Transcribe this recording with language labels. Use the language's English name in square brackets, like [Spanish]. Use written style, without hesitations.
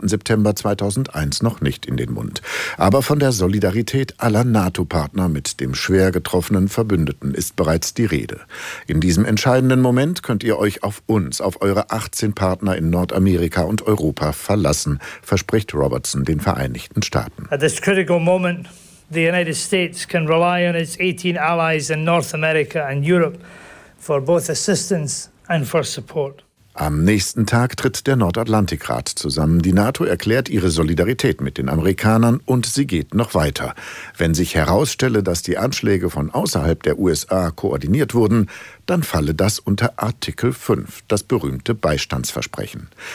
[German] September 2001 noch nicht in den Mund. Aber von der Solidarität aller NATO-Partner mit dem schwer getroffenen Verbündeten ist bereits die Rede. In diesem entscheidenden Moment könnt ihr euch auf uns, auf eure 18 Partner in Nordamerika und Europa verlassen, verspricht Robertson den Vereinigten Staaten. [English] At this critical moment, the United States can rely on its 18 allies in North America and Europe for both assistance and for support. [German] Am nächsten Tag tritt der Nordatlantikrat zusammen. Die NATO erklärt ihre Solidarität mit den Amerikanern und sie geht noch weiter. Wenn sich herausstelle, dass die Anschläge von außerhalb der USA koordiniert wurden, dann falle das unter Artikel 5, das berühmte Beistandsversprechen.